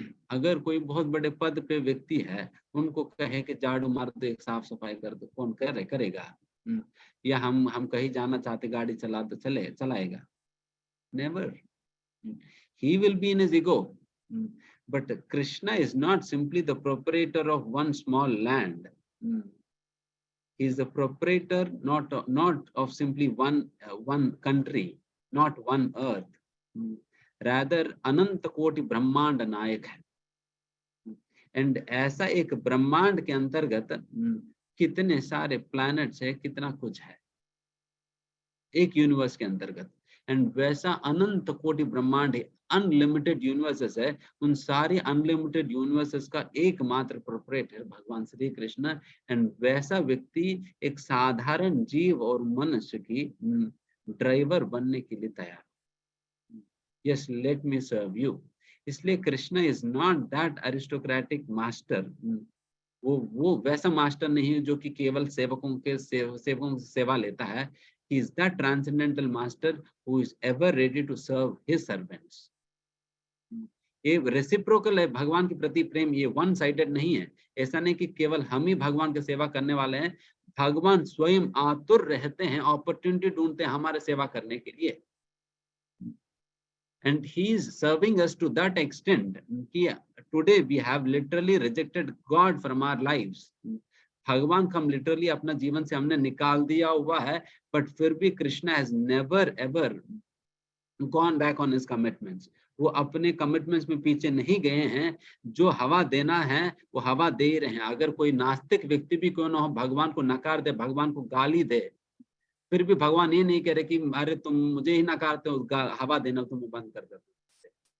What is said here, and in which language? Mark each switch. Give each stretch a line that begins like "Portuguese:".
Hindi: अगर कोई बहुत बड़े पद पे व्यक्ति है, उनको कहे कि झाड़ू मार दो, एक साफ सफाई कर दो, कौन करेगा? या हम कहीं जाना चाहते, गाड़ी चला तो चलाएगा?
English: Never. He will be in his ego. But Krishna is not simply the proprietor of one small land. He is the proprietor not of simply one country, not one earth.
Hindi: Rather, अनंत कोटि ब्रह्मांड नायक है। And ऐसा एक ब्रह्मांड के अंतर्गत कितने सारे प्लैनेट्स है, कितना कुछ है एक यूनिवर्स के अंतर्गत। एंड वैसा अनंत कोटि ब्रह्मांड है, अनलिमिटेड यूनिवर्सेस है। उन सारे अनलिमिटेड यूनिवर्सेस का एकमात्र प्रोपरेटर भगवान श्री कृष्ण। एंड वैसा व्यक्ति एक साधारण जीव और मनुष्य की ड्राइवर बनने के लिए तैयार।
English: Yes, let me serve you. इसलिए Krishna is not that aristocratic master.
Hindi: वो वैसा मास्टर नहीं है जो कि केवल सेवकों से सेवा लेता है।
English: He is that transcendental master who is ever ready to serve his servants.
Hindi: ये रेसिप्रोकल है, भगवान के प्रति प्रेम ये वन साइडेड नहीं है। ऐसा नहीं कि केवल हम ही भगवान की सेवा करने वाले हैं, भगवान स्वयं आतुर रहते हैं, अपॉर्चुनिटी ढूंढते हैं हमारे सेवा करने के लिए।
English: And he is serving us to that extent कि today we have literally rejected God from our lives.
Hindi: भगवान को हम लिटरली अपना जीवन से हमने निकाल दिया हुआ है, बट फिर भी Krishna
English: Has never ever gone back on his commitments.
Hindi: वो अपने कमिटमेंट्स में पीछे नहीं गए हैं। जो हवा देना है वो हवा दे ही रहे हैं। अगर कोई नास्तिक व्यक्ति भी क्यों ना हो, भगवान को नकार दे, भगवान को गाली दे, फिर भी भगवान ये नहीं कह रहे कि अरे तुम मुझे ही नकारते हो, हवा देना तुम्हें बंद कर देते हो।